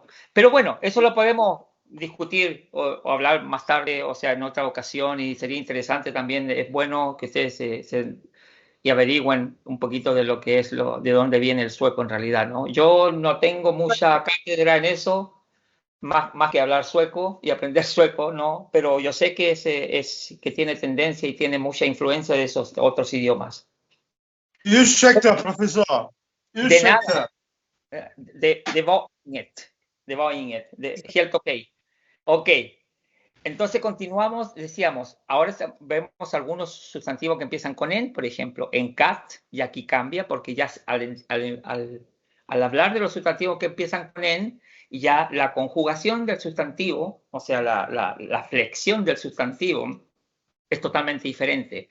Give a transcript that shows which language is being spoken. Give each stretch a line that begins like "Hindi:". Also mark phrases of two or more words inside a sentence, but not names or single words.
Spanish: Pero bueno, eso lo podemos discutir o hablar más tarde, o sea, en otra ocasión, y sería interesante también, es bueno que ustedes y averigüen un poquito de lo que es de dónde viene el sueco en realidad, ¿no? Yo no tengo mucha cátedra en eso, más que hablar sueco y aprender sueco, ¿no? Pero yo sé que que tiene tendencia y tiene mucha influencia de esos otros idiomas.
Swedish: Ursäkta, profesor.
Spanish: De nada.
Swedish: Ursäkta. Det var inget. Helt okej. Ok.
Spanish: Entonces continuamos, decíamos, ahora vemos algunos sustantivos que empiezan con en, por ejemplo,
Swedish: en cat,
Spanish: y aquí cambia porque ya al hablar de los sustantivos que empiezan con en, ya la conjugación del sustantivo, o sea, la flexión del sustantivo es totalmente diferente.